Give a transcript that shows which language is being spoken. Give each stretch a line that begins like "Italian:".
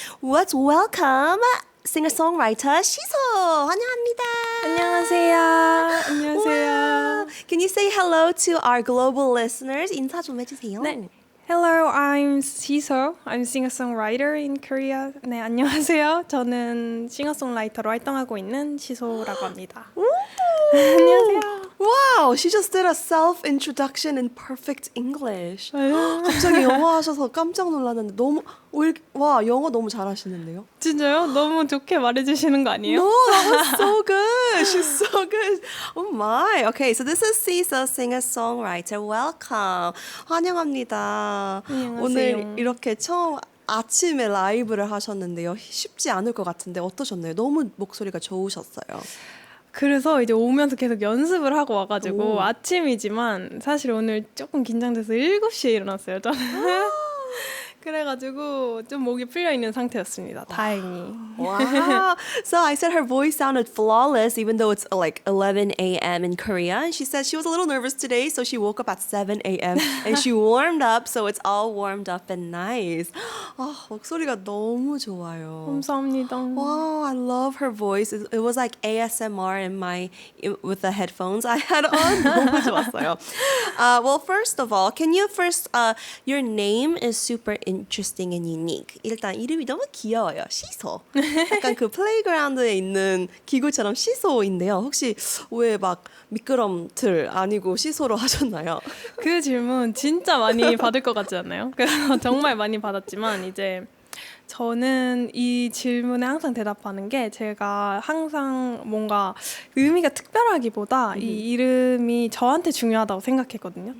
English: Let's welcome singer-songwriter siso.
Korean: 환영합니다. 안녕하세요. 안녕하세요. Wow.
English: Can you say hello to our global listeners?
Korean: 인사 좀 해주세요.
English: 네. Hello, I'm siso. I'm singer-songwriter in Korea.
Korean: 네, 안녕하세요. 저는 싱어송라이터로 활동하고 있는 시소라고 합니다. 안녕하세요.
English: Wow, she just did a self-introduction in perfect English.
Korean: 갑자기 영어 하셔서 깜짝 놀랐는데 너무 와 영어 너무 잘하시는데요? 진짜요? 너무 좋게 말해주시는 거 아니에요?
English: No, that was so good. She's so good. Oh my. Okay, so this is siso, singer-songwriter. Welcome.
Korean: 환영합니다. 안녕하세요. 오늘 이렇게 처음 아침에 라이브를 하셨는데요. 쉽지 않을 것 같은데 어떠셨나요? 너무 목소리가 좋으셨어요. 그래서 이제 오면서 계속 연습을 하고 와가지고 오. 아침이지만 사실 오늘 조금 긴장돼서 7시에 일어났어요. 저는. 그래가지고 좀 목이 풀려 있는 상태였습니다. 다행히. Wow.
English: So I said her voice sounded flawless even though it's like 11 a.m. in Korea. And she said she was a little nervous today, so she woke up at 7 a.m. and she warmed up, so it's all warmed up and nice.
Korean: 목소리가 너무 좋아요. 감사합니다.
English: Wow, I love her voice. It was like ASMR with the headphones I had on.
Korean: 너무 좋았어요.
English: Well, first of all, can you first, your name is super interesting and unique.
Korean: 일단 이름이 너무 귀여워요. 시소. 약간 그 플레이그라운드에 있는 기구처럼 시소인데요. 혹시 왜 막 미끄럼틀 아니고 시소로 하셨나요? 그 질문 진짜 많이 받을 것 같지 않나요? 그래서 정말 많이 받았지만 이제 저는 이 질문에 항상 대답하는 게 제가 항상 뭔가 의미가 특별하기보다 이 이름이 저한테 중요하다고 생각했거든요.